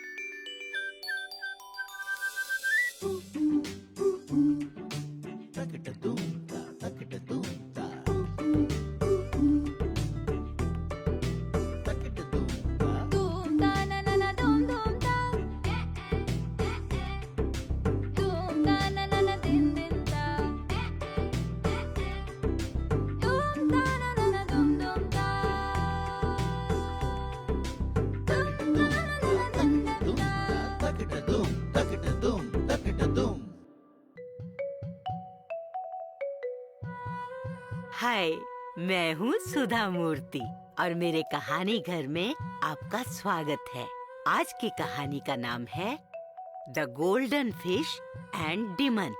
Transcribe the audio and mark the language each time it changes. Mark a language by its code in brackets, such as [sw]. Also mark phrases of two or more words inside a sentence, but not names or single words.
[hi] Doom da na na na doom doom da. Doom da na na na din din da. Doom da na na na doom doom da. Doom da na na na din din da. हाय, मैं हूँ सुधा मूर्ति और मेरे कहानी घर में आपका स्वागत है। आज की कहानी का नाम है द गोल्डन फिश एंड डिमन।